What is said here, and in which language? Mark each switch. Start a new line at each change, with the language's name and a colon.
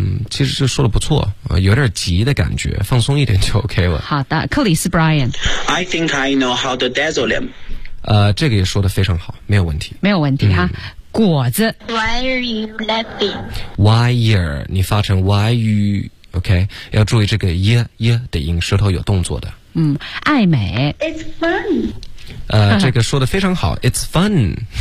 Chinese: 其实就说的不错、有点急的感觉放松一点就 OK 了好的克里斯 Brian
English: I think I know how to dazzle him
Chinese: 这个也说的非常好没有问题没有问题哈果子
English: Why are you laughing? Wire
Chinese: 你发成
English: why you
Chinese: OK， 要注意这个耶耶的音，舌头有动作的。嗯，爱美。
English: It's fun。
Chinese: 这个说的非常好 ，
English: It's fun。